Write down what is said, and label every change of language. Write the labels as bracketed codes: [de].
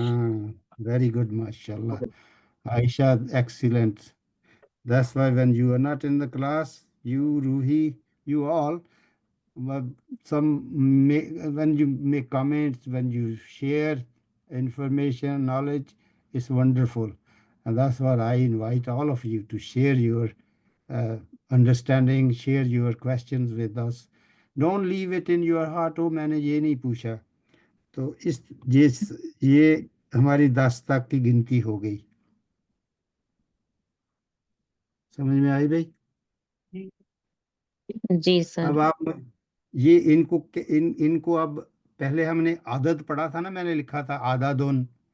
[hi] हाँ, very good, माशाल्लाह Ayesha, excellent. [en] That's why when you are not in the class, you, Ruhi, you all, well, some make, when you make comments, when you share information, knowledge, is wonderful. And that's what I invite all of you to share your uh, understanding, share your questions with us. Don't leave it in your heart, oh [hi] मैंने ये नहीं पूछा। तो ये हमारी 10 तक की गिनती हो गई। समझ में आई भाई? जी अब सर। आप ये इनको अब, पहले हमने आदत पढ़ा था ना, मैंने लिखा था आदादुन।